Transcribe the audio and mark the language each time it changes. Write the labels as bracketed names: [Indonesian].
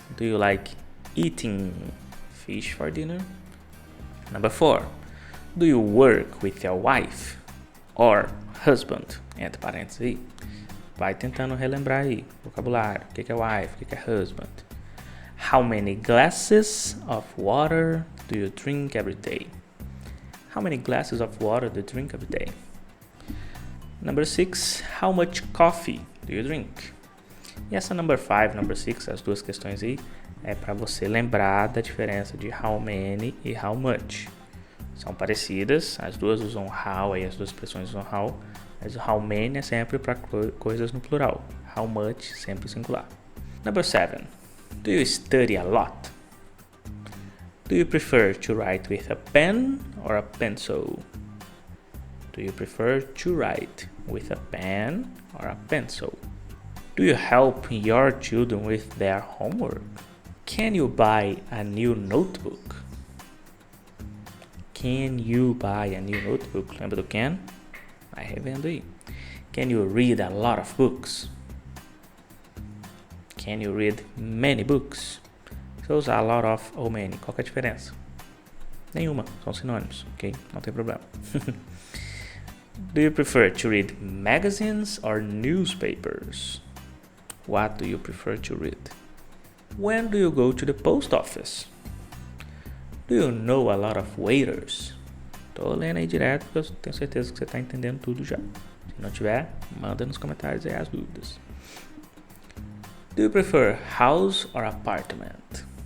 [English] Do you like eating fish for dinner? Number 4. Do you work with your wife or husband? [Portuguese] Entre parênteses aí. Vai tentando relembrar aí, vocabulário, o que é wife, o que é husband. [English] How many glasses of water do you drink every day? How many glasses of water do you drink every day? Number 6, how much coffee do you drink? [Portuguese] E essa number 5, number 6, as duas questões aí, é para você lembrar da diferença de how many e how much. São parecidas, as duas usam how, aí as duas expressões usam how, mas o how many é sempre para coisas no plural. [English] How much, [Portuguese] sempre singular. [English] Number 7. Do you study a lot? Do you prefer to write with a pen or a pencil? Do you prefer to write with a pen or a pencil? Do you help your children with their homework? Can you buy a new notebook? Can you buy a new notebook? [Portuguese] Lembra do can? Vai revendo aí. [English] Can you read a lot of books? Can you read many books? [Portuguese] Se eu usar a lot of ou many, qual que é a diferença? Nenhuma, são sinônimos, ok? Não tem problema. [English] Do you prefer to read magazines or newspapers? What do you prefer to read? When do you go to the post office? Do you know a lot of waiters? [Portuguese] Tô lendo aí direto porque eu tenho certeza que você está entendendo tudo já. Se não tiver, manda nos comentários aí as dúvidas. [English] Do you prefer house or apartment?